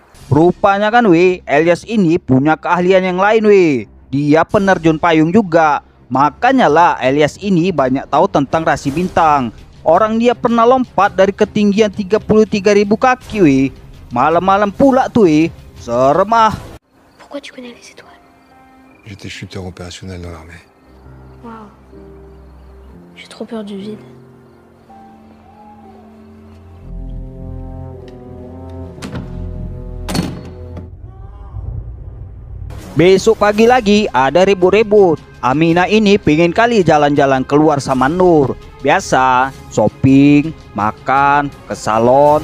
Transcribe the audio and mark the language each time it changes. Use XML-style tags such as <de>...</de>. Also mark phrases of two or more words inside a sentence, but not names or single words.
<id>Rupanya kan Elias ini punya keahlian yang lain Dia penerjun payung juga. Makanya lah Elias ini banyak tahu tentang rasi bintang. Orang dia pernah lompat dari ketinggian 33.000 kaki Malam-malam pula tuh serem ah.</id> <fr>Pourquoi tu connais les étoiles? J'étais chuteur opérationnel dans l'armée. Waouh. J'ai trop peur du vide.</fr> <id>Besok pagi lagi ada ribut-ribut. Aminah ini pengen kali jalan-jalan keluar sama Nur. Biasa, shopping, makan, ke salon.</id>